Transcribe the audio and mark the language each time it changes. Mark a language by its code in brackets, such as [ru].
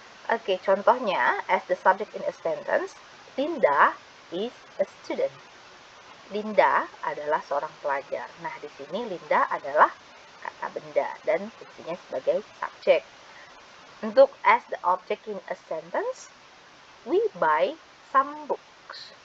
[id] Oke, contohnya [en] as the subject in a sentence, Linda is a student. [id] Linda adalah seorang pelajar. Nah, di sini Linda adalah kata benda dan fungsinya sebagai subjek. Untuk [en] as the object in a sentence, we buy some books.